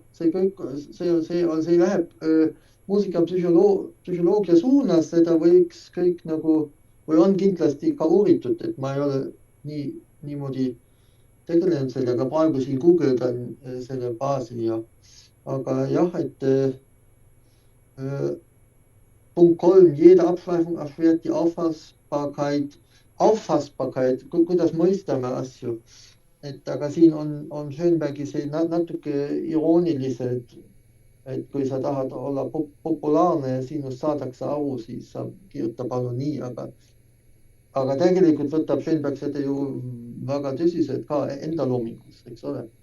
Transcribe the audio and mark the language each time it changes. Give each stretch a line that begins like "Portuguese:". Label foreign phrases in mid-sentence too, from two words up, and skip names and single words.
Estonian: see läheb muusikapsühholoogia suunas, seda võiks kõik nagu, või on kindlasti ka uuritud, et ma ei ole niimoodi tegelenud sellega, praegu siin guugeldan selle baasi ja, aga jah, et punkt 3,
German: jede Abschweifung erschwert die Auffassbarkeit,
Estonian: kuidas mõistame asju. Et aga siin on Schönbergi see natuke iroonilised, et kui sa tahad olla populaarne ja sinust saadakse aru, siis sa kirjuta palun nii, aga tegelikult võtab Schönberg seda ju väga tõsiselt ka enda loomingus, eks ole.